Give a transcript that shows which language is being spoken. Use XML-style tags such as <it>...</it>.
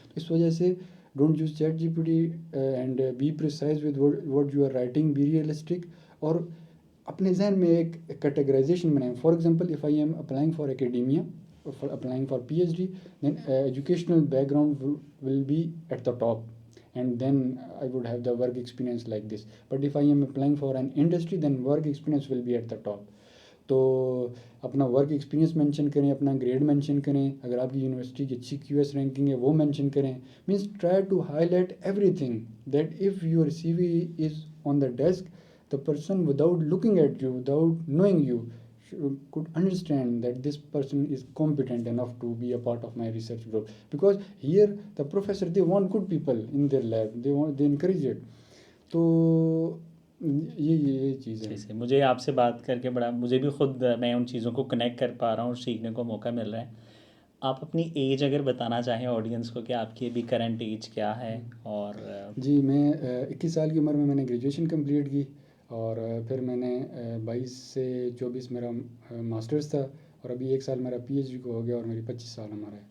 <ur>اس وجہ سے</ur> <en>Don't use ChatGPT and be precise with what you are writing, be realistic.</en> <ur>اور اپنے ذہن میں ایک کیٹیگرائزیشن بنائیں.</ur> <en>For example, if I am applying for academia, applying for P H D, then educational background will be at the top, and then I would have the work experience like this. But if I am applying for an industry, then work experience will be at the top.</en> <ur>تو اپنا work experience mention کریں، اپنا grade mention کریں، اگر آپ کی university کی اچھی کیو ایس رینکنگ ہے وہ مینشن کریں.</ur> <en>Means try to highlight everything that if your C V is on the desk, the person without looking at you, without knowing you, could understand that this person is competent enough to be a part of my research group. Because here the professor, they want good people in their lab, they encourage it.</en> <ur>تو یہ چیز ہے. سے مجھے آپ سے بات کر کے بڑا مجھے بھی خود میں ان چیزوں کو کنیکٹ کر پا رہا ہوں اور سیکھنے کو موقع مل رہا ہے. آپ اپنی ایج اگر بتانا چاہیں آڈینس کو کہ آپ کی ابھی کرنٹ ایج کیا ہے اور جی میں 21 سال کی عمر میں نے گریجویشن کمپلیٹ کی، اور پھر میں نے 22 سے 24 میرا ماسٹرز تھا، اور ابھی 1 سال میرا پی ایچ ڈی کو ہو گیا، اور میری 25 سال عمر ہے.</ur>